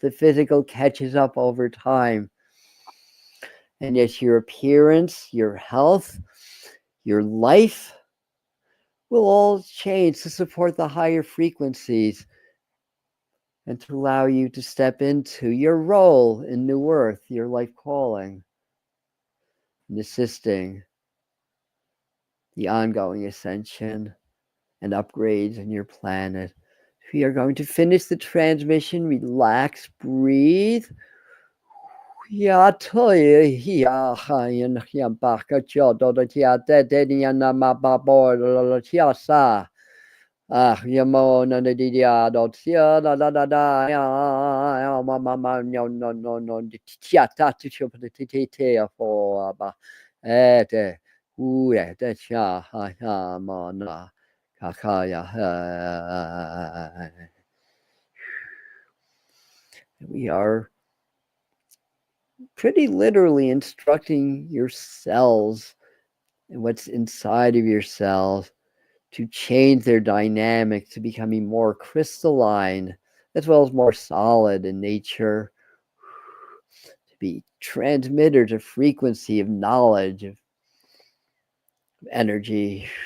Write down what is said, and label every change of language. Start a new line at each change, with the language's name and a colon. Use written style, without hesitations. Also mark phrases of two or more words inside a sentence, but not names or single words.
English: The physical catches up over time. And yes, your appearance, your health, your life will all change to support the higher frequencies and to allow you to step into your role in New Earth, your life calling, and assisting the ongoing ascension and upgrades in your planet. We are going to finish the transmission. Relax, breathe. Ja, toy, ja, hayan, ja, baka, chodo, ja, de, na, ma, ba, bo, ja, sa. Ah, yamo, na, de, ya, dot, ya, da, ya, ma, no, tia, ta, tu, te, for, ba, te, de, cha, ha, ma, na. Kakaya. We are pretty literally instructing your cells and what's inside of your cells to change their dynamic to becoming more crystalline as well as more solid in nature, to be transmitters of frequency, of knowledge, of energy.